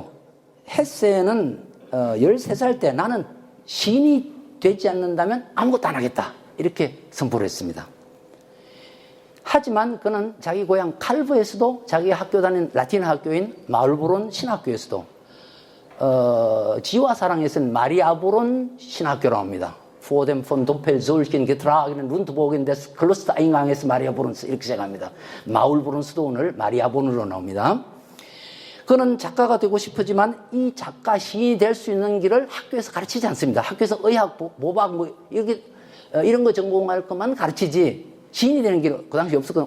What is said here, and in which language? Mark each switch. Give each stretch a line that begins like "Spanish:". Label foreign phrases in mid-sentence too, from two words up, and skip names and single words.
Korean: 헤세는 13살 때 나는 시인이 되지 않는다면 아무것도 안 하겠다. 이렇게 선포를 했습니다. 하지만 그는 자기 고향 칼브에서도 자기 학교 다닌 라틴 학교인 마울브론 신학교에서도 지와 사랑에서는 마리아브론 신학교라고 합니다.
German: Vor dem von Doppelsolchen getragenen Rundbogen des Klostereinganges Mariabrunns
Korean: 이렇게 시작합니다. 마울브론스도 오늘 마리아브론으로 나옵니다. 그는 작가가 되고 싶었지만 이 작가 시인이 될 수 있는 길을 학교에서 가르치지 않습니다. 학교에서 의학, 모박 이런 거 전공할 것만 가르치지 시인이 되는 길 그 당시 없었거든요.